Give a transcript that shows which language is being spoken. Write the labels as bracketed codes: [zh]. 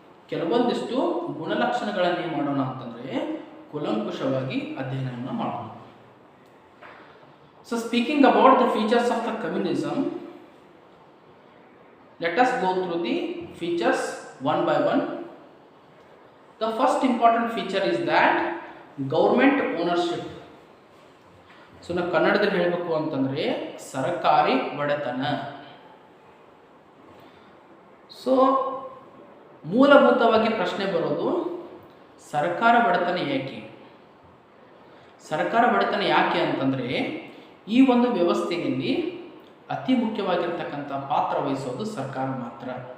[kn] ಕೆಲವೊಂದಿಷ್ಟು ಗುಣಲಕ್ಷಣಗಳನ್ನು ಏನು ಮಾಡೋಣ ಅಂತಂದರೆ ಕೂಲಂಕುಷವಾಗಿ ಅಧ್ಯಯನವನ್ನು ಮಾಡೋಣ. [en] So speaking about the features of the communism, let us go through the features one by one. The first important feature is that government ownership. [kn] So ನಾವು ಕನ್ನಡದಲ್ಲಿ ಹೇಳಬೇಕು ಅಂತಂದರೆ ಸರ್ಕಾರಿ ಒಡೆತನ. ಸೊ ಮೂಲಭೂತವಾಗಿ ಪ್ರಶ್ನೆ ಬರೋದು ಸರ್ಕಾರ ಒಡೆತನ ಏಕೆ? ಸರ್ಕಾರ ಒಡೆತನ ಯಾಕೆ ಅಂತಂದರೆ ಈ ಒಂದು ವ್ಯವಸ್ಥೆಯಲ್ಲಿ ಅತಿ ಮುಖ್ಯವಾಗಿರ್ತಕ್ಕಂಥ ಪಾತ್ರ ವಹಿಸೋದು ಸರ್ಕಾರ ಮಾತ್ರ.